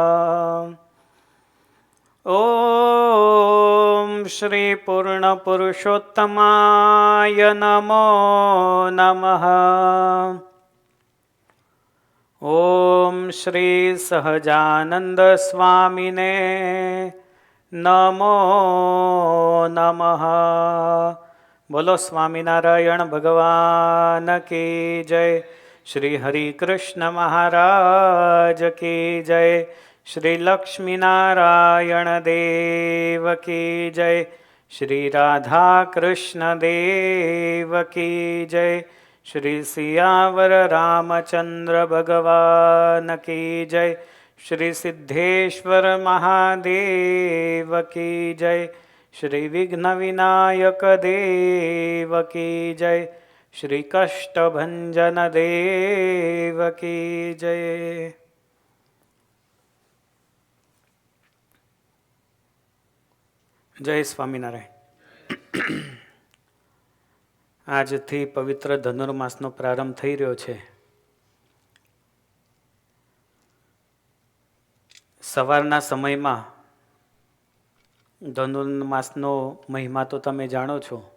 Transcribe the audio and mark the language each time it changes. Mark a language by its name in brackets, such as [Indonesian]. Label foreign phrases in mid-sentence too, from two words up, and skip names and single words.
[Sanskrit] ॐ श्री पूर्णपुरुषोत्तमाय नमो नमः। ॐ श्री सहजानंद स्वामिने नमो नमः। [Hindi] बोलो स्वामीनारायण भगवान की जय। श्री हरि कृष्ण महाराज की जय। श्री लक्ष्मी नारायण देव की जय। श्री राधा कृष्ण देव की जय। श्री सियावर रामचंद्र भगवान की जय। श्री सिद्धेश्वर महादेव की जय। श्री विघ्न विनायक देव की जय। श्री कष्टभंजन देव की जय। जय स्वामीनारायण। [Gujarati] આજથી પવિત્ર ધનુર્માસનો પ્રારંભ થઈ રહ્યો છે. સવારના સમયમાં ધનુર્માસનો મહિમા તો તમે જાણો છો.